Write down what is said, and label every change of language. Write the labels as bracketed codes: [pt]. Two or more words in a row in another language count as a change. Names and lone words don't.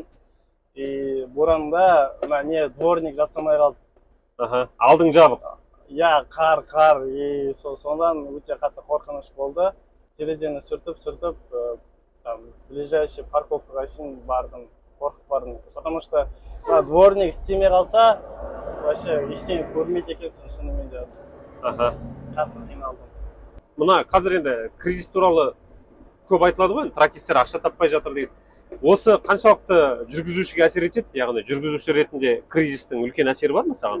[kk] Боранда дворник жасамай қалды. Алдың жабық. Иә, қар. Сондан өте қатты қорқыныш болды. Терезені сүртіп, ближайший парковкаға шейін бардым, қорқып бардым. [ru] Потому что [kk] дворник істемей қалса, вообще ештеңе көрмейді екенсің шынымен де. Қатты қиналдым. Мына қазір енді кризис туралы көп айтылады ғой, тракистер ақша таппай жатыр дейді. Осы қаншалықты жүргізушіге әсер етеді? Яғни жүргізуші ретінде кризистің үлкен әсері бар ма саған?